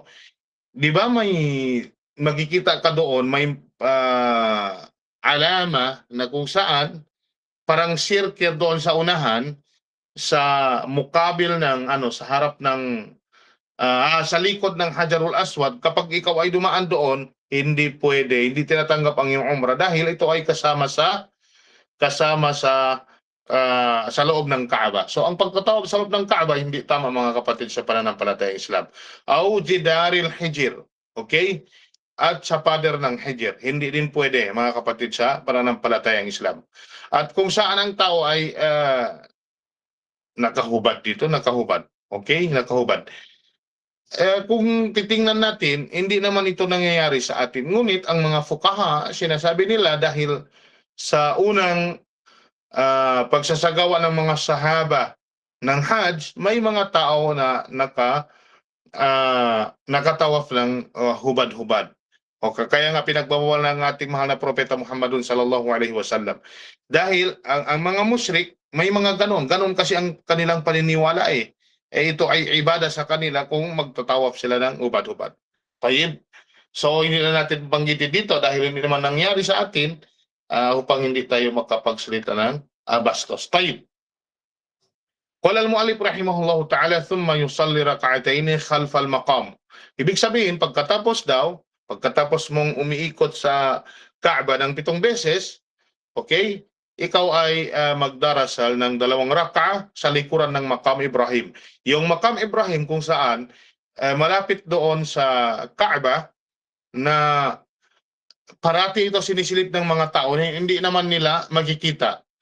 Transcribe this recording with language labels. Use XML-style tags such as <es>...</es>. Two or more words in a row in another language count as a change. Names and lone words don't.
<tl>Di ba may makikita ka doon, may alama na kung saan parang circle doon sa unahan, sa mukabil ng sa harap ng sa likod ng Hajarul Aswad. Kapag ikaw ay dumaan doon, hindi pwede, hindi tinatanggap ang iyong umrah dahil ito ay kasama sa loob ng Kaaba. So ang pagtatawag sa loob ng Kaaba hindi tama mga kapatid sa pananampalatayang Islam.</tl> <ar>أو جدار الحجر,</ar> <tl>okay? At sa pader ng Hijr, hindi din pwede mga kapatid sa pananampalatayang Islam. At kung saan ang tao ay nakahubad dito, nakahubad. Okay? Nakahubad. Kung titingnan natin, hindi naman ito nangyayari sa atin. Ngunit ang mga fuqaha, sinasabi nila dahil sa unang pagsasagawa ng mga sahaba ng Hajj, may mga tao na nakatawaf ng hubad-hubad. Kaya nga pinagbawal ng ating mahal na propeta Muhammadun</tl> <ar>صلى الله عليه وسلم.</ar> <tl>Dahil ang mga musyrik, may mga ganon kasi ang kanilang paniniwala ito ay ibada sa kanila kung magtatawaf sila ng hubad-hubad. Tayyib. So hindi na natin banggitin dito dahil hindi naman nangyari sa atin upang hindi tayo makapagsalita ng bastos. Tayyib.</tl> <ar>قال المؤلف رحمه الله تعالى ثم يصلي ركعتين خلف المقام.</ar> <tl>Ibig sabihin pagkatapos mong umiikot sa Kaaba ng 7 beses, okay? Ikaw ay magdarasal ng 2 rak'a sa likuran ng Maqam Ibrahim. Yung Maqam Ibrahim kung saan malapit doon sa Kaaba na parati ito sinisilip ng mga tao, hindi naman nila makikita.</tl>